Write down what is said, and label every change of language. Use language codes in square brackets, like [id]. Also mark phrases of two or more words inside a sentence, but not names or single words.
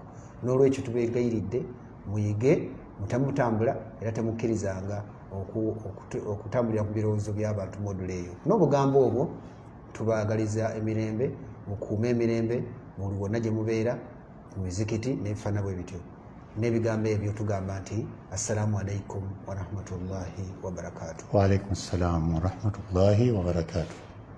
[lg] N'olwekyo tubeegayiridde muyige, mutamutambula era temukkirizanga okutambulira ku birowoozo by'abantu module eyo. N'obugambo obwo tubaagaliza emirembe, mukuume emirembe buli wonna gye mubeera, mu mizikiti n'ebifaanana bwe bityo. N'ebigambo ebyo tugamba nti [ar] السلام عليكم ورحمة الله وبركاته. وعليكم السلام ورحمة الله وبركاته.